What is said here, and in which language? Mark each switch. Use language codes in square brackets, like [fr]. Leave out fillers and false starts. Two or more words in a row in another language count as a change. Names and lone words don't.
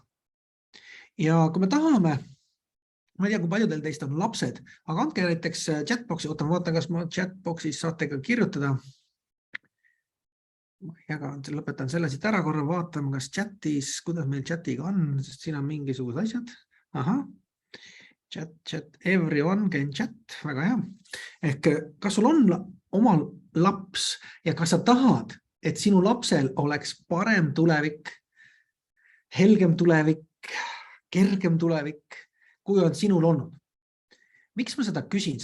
[et] Ja kui me tahame, ma ei tea, kui paljudel teist on lapsed, aga andke näiteks chatboxi, ma vaatan, kas ma chatboxis saate ka kirjutada. Lõpetan selle siit ära korra, vaatame, kas chatis, kuidas meil chatiga on, sest siin on mingisugused asjad. [en] Aha, chat, everyone can chat, [et] väga hea. Ehk kas sul on omal laps ja kas sa tahad, et sinu lapsel oleks parem tulevik, helgem tulevik, kergem tulevik, kui on sinul olnud? Miks ma seda küsin?